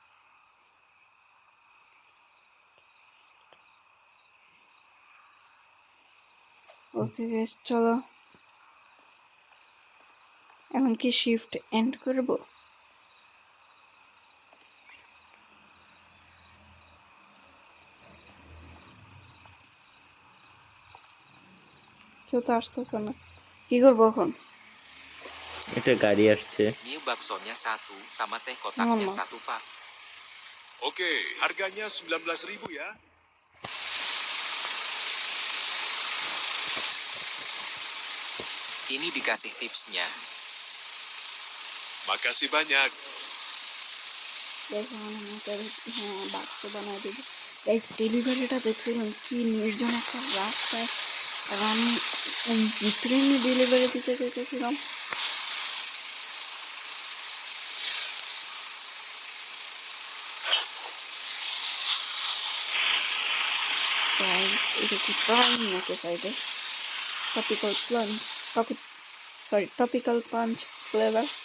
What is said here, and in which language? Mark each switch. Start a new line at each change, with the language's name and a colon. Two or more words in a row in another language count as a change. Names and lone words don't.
English: okay guys
Bangla: চলো এখন কি
English: shift end
Bangla: করব কেউ তো আসতেছে না কি করবো এখন এটা গাড়ি আসছে
Indonesian: Mie baksonya 1 sama teh kotaknya Mama. 1, Pak. Oke, harganya 19.000 ya. Ini dikasih tipsnya. Makasih banyak.
Bangla: দেখো আমাকে হ্যাঁ বাক্স বানাই দেব গাইস ডেলিভারিটা দেখছিলাম কি নির্জন একটা রাস্তায় আর আমি ভিতরে ডেলিভারি দিতে চাইতেছিলাম গাইস এটা কি প্রাইম নাকি সাইডে
English: topical punch flavor